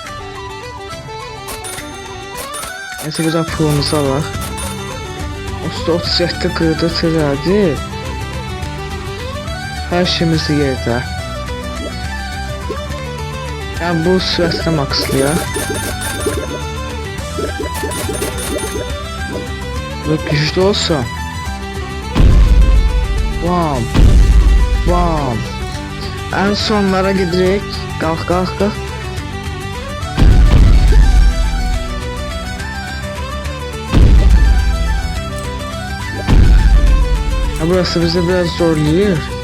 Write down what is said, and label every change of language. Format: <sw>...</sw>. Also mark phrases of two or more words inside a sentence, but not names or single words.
<az>Neyse bir daha pulumuzu alaq. 37 qırdı tırardı. Her şeyimiz yerdə. Yəni bu sürətlə makslayaq.</az> <tr>Ve güçlü olsa. Bam. Bam. En sonlara giderek. Kalk kalk kalk. Ha, burası bizi biraz zorluyor.</tr>